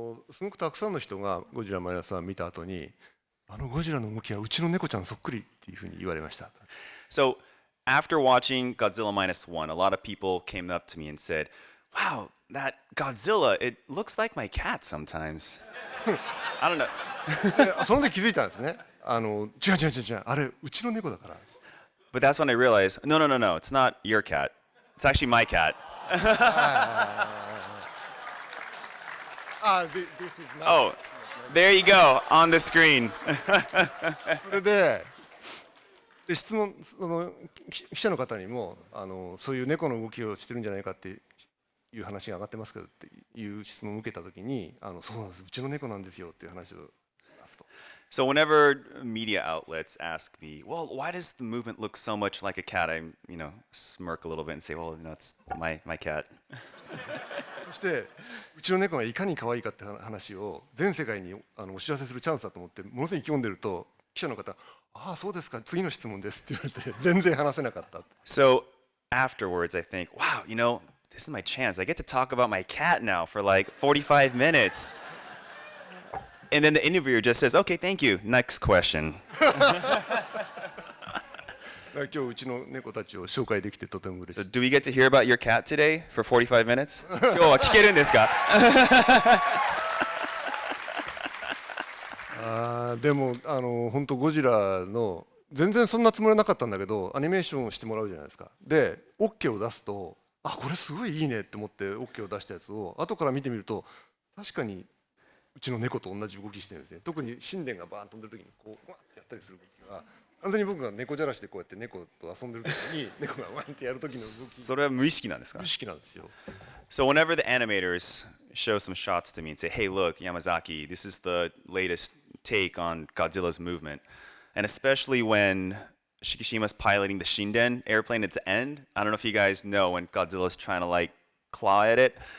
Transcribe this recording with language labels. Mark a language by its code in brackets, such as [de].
[ja] すごくたくさんの人がゴジラマイナスワン見た後に、ゴジラの動きはうちの猫ちゃんそっくりっていうふうに言われました。 [en] So after watching Godzilla Minus One, a lot of people came up to me and said, wow, that Godzilla, it looks like my cat sometimes. I don't know. [ja] その時気づいたんですね。違う、あれうちの猫だから。 [en] But that's when I realized, no, it's not your cat. It's actually my cat. This is not. Oh, there you go, on the screen. [ja] それで質問、記者の方にもそういう猫の動きをしてるんじゃないかっていう話が上がってますけどっていう質問を受けたときに、そうなんです、うちの猫なんですよっていう話をしますと。 [en] So whenever media outlets ask me, well, why does the movement look so much like a cat? I, smirk a little bit and say, well, it's my cat. [ja] そしてうちの猫がいかに可愛いかって話を全世界にお知らせするチャンスだと思ってものすごい意気込んでると、記者の方、ああそうですか、次の質問ですって言われて全然話せなかった。 [en] So afterwards, I think, wow, this is my chance. I get to talk about my cat now for like 45 minutes. And then the interviewer just says, okay, thank you. Next question. [ja] 今日うちの猫たちを紹介できてとても嬉し [en] So [ja] い。 [en] do we get to hear about your cat today for 45 minutes? [ja] 今日は聞けるんですか？でも本当ゴジラの全然そんなつもりはなかったんだけど、アニメーションをしてもらうじゃないですか。で OK を出すと、これすごいいいねって思って OK を出したやつを後から見てみると、確かにうちの猫と同じ動きしてるんですね。特に神殿がバーン飛んでる時にこうわってやったりする動きが、完全に僕が猫じゃらしでこうやって猫と遊んでる時に猫がワンってやる時の動き、それは無意識なんですか？無意識なんですよ。 [en] So whenever the animators show some shots to me and say, hey, look, Yamazaki, this is the latest take on Godzilla's movement. And especially when Shikishima's piloting the Shinden airplane at the end, I don't know if you guys know when Godzilla's trying to claw at it.